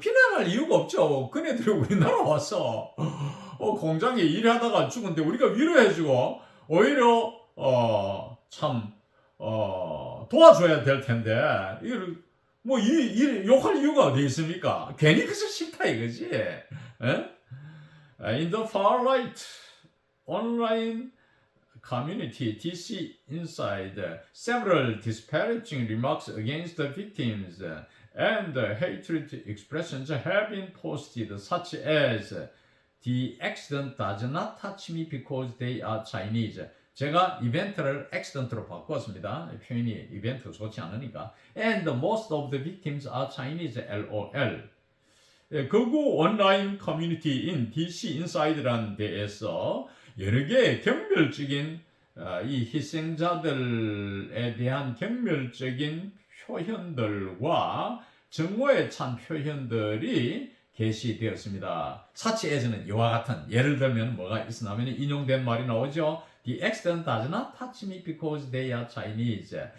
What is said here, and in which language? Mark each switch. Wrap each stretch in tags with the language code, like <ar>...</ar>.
<ko>비난할 이유가 없죠. 그네들이 우리나라 와서 공장에 일하다가 죽은데 우리가 위로해주고 오히려 참 도와줘야 될 텐데 이걸 뭐 욕할 이유가 어디 있습니까? 괜히 그저 싫다 이거지.</ko> <en>In the far right online community, DC Inside, several disparaging remarks against the victims and hatred expressions have been posted, such as "The accident does not touch me because they are Chinese."</en> <ko>제가 이벤트를 accident로 바꾸었습니다. 표현이 이벤트 좋지 않으니까.</ko> <en>And most of the victims are Chinese. LOL.</en> <ko>극우 온라인 커뮤니티인 DC Inside라는 데에서 여러 개의 경멸적인 이 희생자들에 대한 경멸적인 표현들과 정오에 찬 표현들이 게시되었습니다.</ko> <en>Such as</en> <ko>는 이와 같은, 예를 들면 뭐가 있으냐면 인용된 말이 나오죠.</ko> <en>The accident does not touch me because they are Chinese.</en>